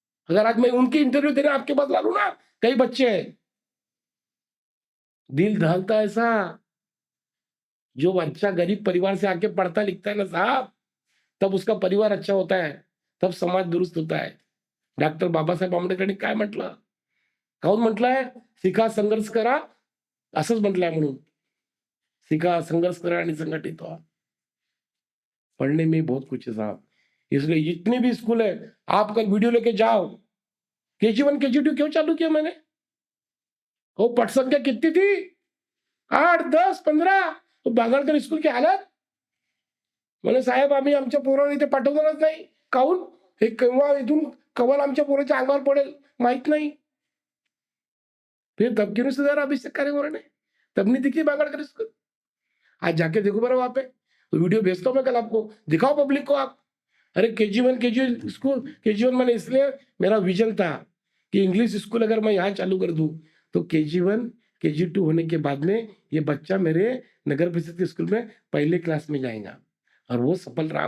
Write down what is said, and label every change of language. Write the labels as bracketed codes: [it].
[hi] अगर आज मैं उनकी इंटरव्यू देने आपके पास ला लूं ना, कई बच्चे हैं, दिल दहलता है ऐसा। जो बच्चा गरीब परिवार से आके पढ़ता लिखता है ना साहब, तब उसका परिवार अच्छा होता है, तब समाज दुरुस्त होता है। [mr] डॉक्टर बाबासाहेब आंबेडकरांनी काय म्हटलं, काहून म्हटलंय? शिका संघर्ष करा, असंच म्हटलंय म्हणून। सीखा, संघर्ष करा आणि संगठित हुआ। [hi] पढ़ने में बहुत कुछ है साहब, इसलिए जितने भी स्कूल है आप कल वीडियो लेके जाओ। KG1 KG2 क्यों चालू किया मैंने? वो पट संख्या कितनी थी? 8, 10, 15। तो बागळकर स्कूल की हालत, [mr] म्हणे साहेब आम्ही आमच्या पोरांना इथे पाठवणारच नाही। काहून? हे केव्हा इथून कवल आमच्या पोराच्या अंगावर पडेल माहित नाही। [hi] फिर तब क्यों नहीं सुधारा अभिषेक कार्यवाही ने? तब नहीं दिखी बागड़कर स्कूल। आज जाके देखो बड़ा वहां पे, तो वीडियो भेजता हूँ मैं कल आपको, दिखाओ पब्लिक को आप। अरे KG1 KG स्कूल, KG1 मैंने इसलिए, मेरा विजन था कि इंग्लिश स्कूल अगर मैं यहाँ चालू कर दूं तो KG1 KG2 होने के बाद में ये बच्चा मेरे नगर परिषद के स्कूल में पहले क्लास में जाएगा, और वो सफल रहा।